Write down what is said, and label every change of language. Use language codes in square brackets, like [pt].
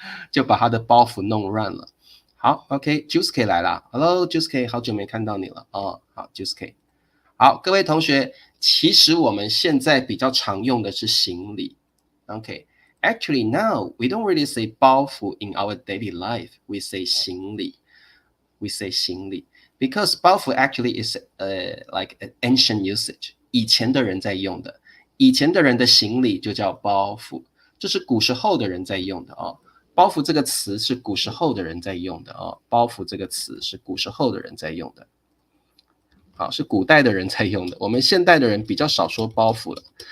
[zh] 就把他的包袱弄乱了。好 OK， Juice 来了 Hello Juice， 好久没看到你了好 Juice。好，各位同学，其实我们现在比较常用的是行李 OK， [en] Actually, now we don't really say 包袱 in our daily life. We say 行李 because 包袱 actually is like an ancient usage. [zh] 以前的人在用的，以前的人的行李就叫包袱，这是古时候的人在用的包袱这个词是古时候的人在用的包袱这个词是古时候的人在用的，好，是古代的人在用的，我们现代的人比较少说包袱了。